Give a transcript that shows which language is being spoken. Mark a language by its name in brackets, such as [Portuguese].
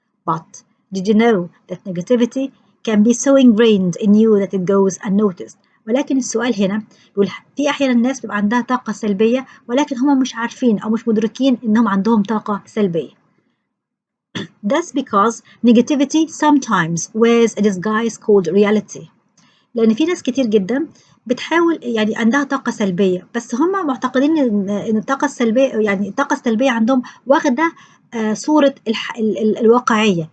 [English] But did you know that negativity can be so ingrained in you that it goes unnoticed? [Arabic] ولكن السؤال هنا يقول في أحيانا الناس بيبقى عندها طاقة سلبية ولكن هم مش عارفين أو مش مدركين إنهم عندهم طاقة سلبية. [English] That's because negativity sometimes wears a disguise called reality. [Arabic] لأن في ناس كتير جدا بتحاول يعني عندها طاقة سلبية، بس هم معتقدين إن الطاقة السلبية يعني الطاقة السلبية عندهم واخدة صورة الواقعية.